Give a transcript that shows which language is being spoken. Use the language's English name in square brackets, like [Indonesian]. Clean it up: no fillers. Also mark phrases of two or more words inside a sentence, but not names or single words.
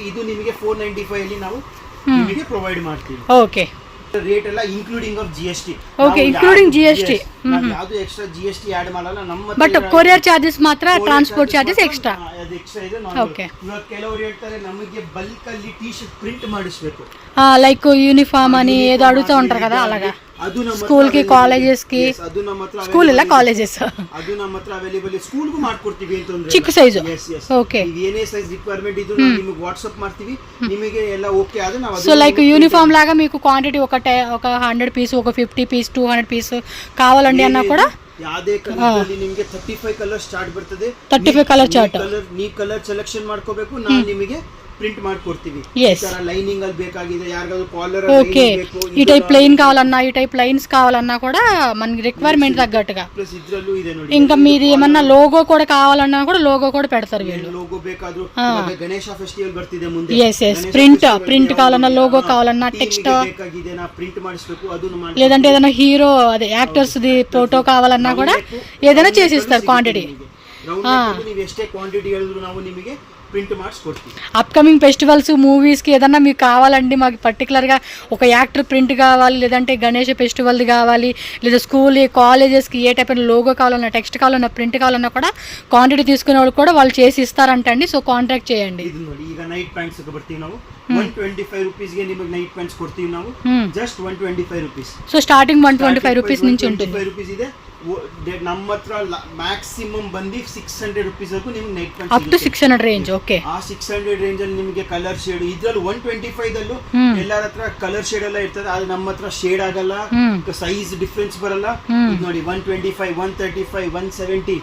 [Kannada] ಇದು ನಿಮಗೆ 495 ಅಲ್ಲಿ ನಾವು ನಿಮಗೆ ಪ್ರೊವೈಡ್ ಮಾಡ್ತೀವಿ. ಓಕೆ, ರೇಟ್ ಎಲ್ಲ [English] including of GST. okay, including GST. [Kannada] ಯಾವುದು [English] extra GST add [Kannada] ಮಾಡಲ್ಲ ನಮ್ಮ. [English] but courier charges ಮಾತ್ರ, transport charges extra. [Kannada] ಅದು ಎಕ್ಸ್ಟ್ರಾ ಇದೆ. ಓಕೆ, ಇವಾಗ ಕೆಲವರು ಹೇಳ್ತಾರೆ ನಮಗೆ ಬಲ್ಕ್ ಅಲ್ಲಿ [English] T-shirt print [Kannada] ಮಾಡಿಸ್ಬೇಕು, [Telugu] లైక్ యూనిఫామ్ అని ఏదో అడుగుతూ ఉంటారు కదా, అలాగా స్కూల్ కి కాలేజెస్ కి. [Kannada] ಅದು ನಮ್ಮ ಹತ್ರ ಸ್ಕೂಲ್ ಇಲ್ಲ, ಕಾಲೇಜెస్. ಅದು ನಮ್ಮ ಹತ್ರ ಅವೈಲೇಬಲ್ ಇದೆ. ಸ್ಕೂಲ್ ಗೂ ಮಾಡ್ಕೊಡ್ತೀವಿ ಅಂತಂದ್ರೆ ಚಿಕ್ಕ ಸೈಜ್. ಓಕೆ, ಏನೇ [English] size requirement [Kannada] ಇದು ನಿಮಗೆ ವಾಟ್ಸ್ಆಪ್ ಮಾಡ್ತೀವಿ. ನಿಮಗೆ ಎಲ್ಲ ಓಕೆ ಆದ್ರೆ ನಾವು [Telugu] సో [English] like uniform [Telugu] లాగా మీకు క్వాంటిటీ ఒక 100 పీస్, ఒక 50 పీస్, 200 పీస్ కావాలండి అన్నా కూడా [Kannada] ಯಾವುದೇ ಕಲರ್ ನಿಮಗೆ 35 [English] colour start [Kannada] ಬರ್ತದೆ. [English] 35 colour chart. [Kannada] ನೀವು [English] colour selection [Kannada] ಮಾಡ್ಕೋಬೇಕು, ನಾನು ನಿಮಗೆ ಪ್ರಿಂಟ್ ಮಾಡ್ಕೊಡ್ತೀವಿ. ಲೈನಿಂಗ್ ಅಲ್ಲಿ ಬೇಕಾಗಿದೆ, ಯಾರಿಗಾದ್ರೂ ಕಾಲರ್ [Telugu] ఈ [English] type plain [Telugu] కావాలన్నా, ఈ [English] type lines [Telugu] కావాలన్నా కూడా మనకి రిక్వైర్మెంట్ తగ్గట్టుగా. [Kannada] ప్లస్ ఇద్రಲ್ಲೂ ಇದೆ ನೋಡಿ. [Telugu] ఇంకా మీది ఏమన్నా లోగో కూడా కావాలన్నా కూడా లోగో కూడా పెడతారు వీళ్ళు. [Kannada] లోగో ಬೇಕಾದ್ರೂ ಗಣೇಶ ಫೆಸ್ಟಿವಲ್ ಬರ್ತಿದೆ ಮುಂದೆ. [Telugu] yes ప్రింట్ కావాలన్నా, లోగో కావాలన్నా, టెక్స్ట్ [Kannada] ಬೇಕಾಗಿದೆ, ನಾ ಪ್ರಿಂಟ್ ಮಾಡಿಸಬೇಕು, ಅದನ್ನು ಮಾಡಿ. [Telugu] లేదంటే ఏదైనా హీరో అదే యాక్టర్స్ ది ఫోటో కావాలన్నా కూడా ఏదైనా చేసి ఇస్తారు క్వాంటిటీ. [Kannada] ನೀವು ಎಷ್ಟೇ ಕ್ವಾಂಟಿಟಿ ಹೇಳಿದ್ರು ನಾವು ನಿಮಗೆ ప్రింట్ ಮಾಡಿಸ್ಕೊಡ್ತೀವಿ. [English] upcoming festivals, [Telugu] మూవీస్కి ఏదన్నా మీకు కావాలండి, మాకు పర్టికులర్గా ఒక యాక్టర్ ప్రింట్ కావాలి, లేదంటే గణేష్ ఫెస్టివల్ది కావాలి, లేదా స్కూల్ కాలేజెస్కి ఏ [English] type logo [Telugu] కావాలన్నా, టెక్స్ట్ కావాలన్నా, ప్రింట్ కావాలన్నా కూడా క్వాంటిటీ తీసుకునే వాళ్ళు కూడా వాళ్ళు చేసి ఇస్తారంటండి. సో కాంటాక్ట్ చేయండి. [Kannada] ಇದು ನೋಡಿ, ಈಗ [English] night pants [Kannada] ಬರ್ತೀವಿ ನಾವು 125 ರೂಪೀಸ್ಗೆ ನಿಮಗೆ [English] night pants [Kannada] ಕೊಡ್ತೀವಿ ನಾವು. [English] just 125 rupees. [Telugu] సో స్టార్టింగ్ 125 రూపీస్ నుంచి ఉంటుంది. [Kannada] 125 ರೂಪೀಸ್ ಇದೆ. ನಮ್ಮ ಹತ್ರ ಮ್ಯಾಕ್ಸಿಮಮ್ ಬಂದು 600 ರೂಪೀಸ್ ವರೆಗೂ ನಿಮಗೆ [English] night pant up to 600 range. Okay, [Kannada] ಆ 600 ರೇಂಜ್ ಅಲ್ಲಿ ನಿಮಗೆ [English] colour shade, [Kannada] ಇದ್ರಲ್ಲಿ 125 ದಲ್ಲೂ ಎಲ್ಲರ ಹತ್ರ [English] colour shade [Kannada] ಎಲ್ಲ ಇರ್ತದೆ, ಆದ್ರೆ ನಮ್ಮ ಹತ್ರ ಶೇಡ್ ಆಗಲ್ಲ, [English] size difference [Kannada] ಬರಲ್ಲ. ಇದು ನೋಡಿ 125, 135, 170.